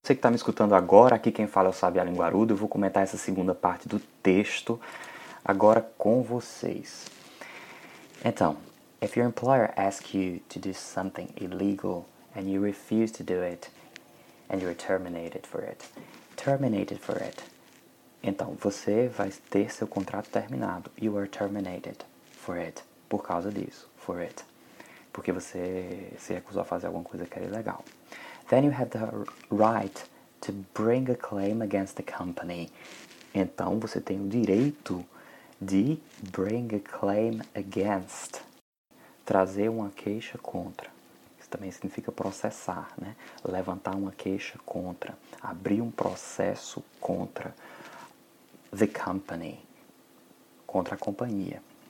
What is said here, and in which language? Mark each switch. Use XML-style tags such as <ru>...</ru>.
<pt>Você que está me escutando agora, aqui quem fala é o Sabiá Linguarudo. Eu vou comentar essa segunda parte do texto agora com vocês.</pt> <en>Então, if your employer asks you to do something illegal and you refuse to do it and you're terminated for it.</en> <pt>Então, você vai ter seu contrato terminado.</pt> <en>You are terminated for it.</en> <pt>Por causa disso,</pt> <en>for it.</en> <pt>Porque você se recusou a fazer alguma coisa que era ilegal.</pt> <en>Then you have the right to bring a claim against the company.</en> <pt>Então, você tem o direito de</pt> <en>bring a claim against.</en> <pt>Trazer uma queixa contra. Isso também significa processar, né? Levantar uma queixa contra. Abrir um processo contra</pt> <en>the company.</en> <pt>Contra a companhia.</pt>